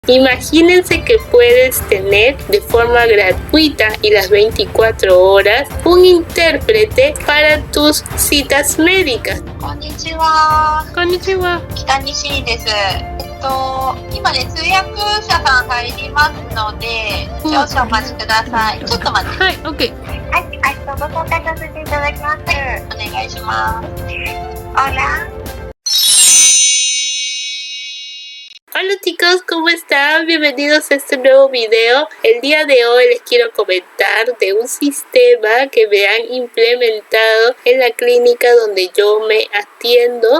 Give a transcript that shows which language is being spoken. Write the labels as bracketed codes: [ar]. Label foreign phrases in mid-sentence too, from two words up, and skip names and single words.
[es] Imagínense que puedes tener de forma gratuita y las 24 horas un intérprete para tus citas médicas. [ja] Konnichiwa. Konnichiwa. 北西です。今ね、通訳者さん入りますので、少々お待ちください。ちょっと待って。はい、OK。はい、ご紹介させていただきます。お願いします。 [es] Hola. Hola chicos, ¿cómo están? Bienvenidos a este nuevo video. El día de hoy les quiero comentar de un sistema que me han implementado en la clínica donde yo me atiendo.